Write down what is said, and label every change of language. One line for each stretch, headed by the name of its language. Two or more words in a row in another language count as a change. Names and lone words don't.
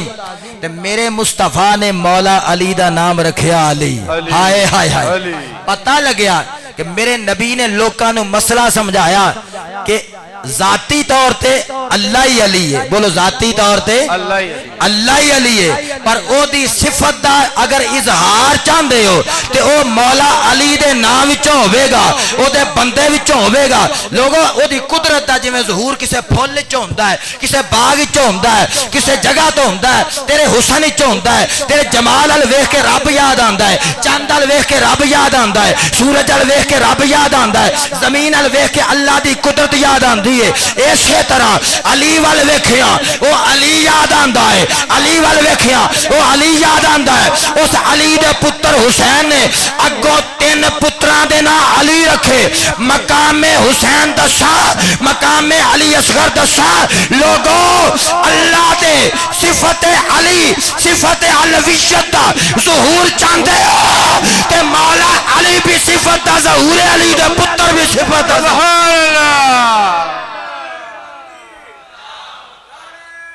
Punjabi: تے میرے مصطفیٰ نے مولا علی دا نام رکھیا علی ہائے ہائے ہائے پتہ لگیا کہ میرے نبی نے لوکاں نو مسئلہ سمجھایا کہ ذاتی طور تے اللہ ہی علی ہے بولو ذاتی طور تے اللہ ہی علی ہے پر او دی صفت دا اگر اظہار چاہندے ہو تے او مولا علی دے نام وچوں ہوے گا او دے بندے وچوں ہوے گا لوگو او دی قدرت دا جویں ظہور کسے پھول وچوں ہوندا ہے کسے باغ وچوں ہوندا ہے کسے جگہ تو ہوندا ہے تیرے حسن وچوں ہوندا ہے تیرے جمال ال ویکھ کے رب یاد آندا ہے چاند ال ویکھ کے رب یاد آندا ہے سورج ال ویکھ کے رب یاد آندا ہے زمین ال ویکھ کے اللہ دی قدرت یاد آندی ہے اسی طرح علی وال ویکھیا او علی یاد آندا ہے علی وال ویکھیا او علی یاد آندا ہے اس علی دے پتر حسین نے اگوں 3 پتراں دے نام علی رکھے مقام حسین دسا مقام علی اصغر دسا لوگوں اللہ دے صفت علی صفت علویت دا ظہور چاہندے ہو تے مولا علی بھی صفت دا ظہور علی دے پتر بھی صفت دا
Arabic: سبحان اللہ